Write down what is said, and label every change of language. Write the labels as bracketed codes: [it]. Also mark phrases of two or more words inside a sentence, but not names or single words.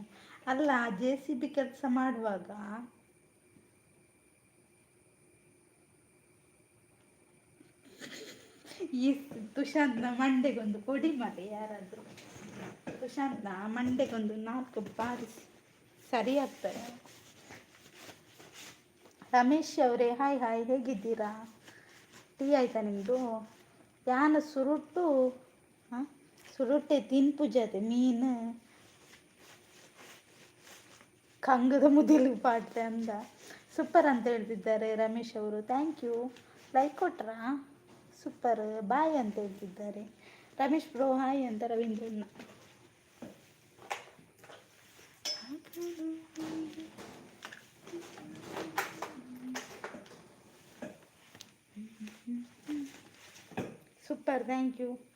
[kn] ಅಲ್ಲ JCB ಕೆಲಸ ಮಾಡುವಾಗ ಈ ತುಷಾಂತ್ನ ಮಂಡೆಗೊಂದು ಕೊಡಿ ಮಾಡಿ ಯಾರಾದರೂ. ತುಷಾಂತ್ನ ಮಂಡೆಗೊಂದು 4 ಬಾರಿ ಸರಿ ಆಗ್ತಾರೆ. ರಮೇಶ್ ಅವರೇ [en] hi hi [kn] ಹೇಗಿದ್ದೀರಾ? ಟೀ ಆಯ್ತಾ ನಿಮ್ಮದು? [tcy] ಯಾನ ಸುರುಟ್ಟು ಸುರುಟ್ಟೆ ತಿನ್ಪು ಜೊತೆ ಮೀನು ಕಂಗದ ಮುದಿಲು ಪಾಡ್ತೆ ಅಂದ. [kn] ಸೂಪರ್ ಅಂತ ಹೇಳ್ತಿದ್ದಾರೆ ರಮೇಶ್ ಅವರು. [en] thank you. [kn] ಲೈಕ್ ಕೊಟ್ರಾ? [en] super bye [kn] ಅಂತ ಹೇಳ್ತಿದ್ದಾರೆ ರಮೇಶ್ ಬ್ರೋ. ಹಾಯ್ ಅಂತ ರವೀಂದ್ರಣ್ಣ. [en] super thank you.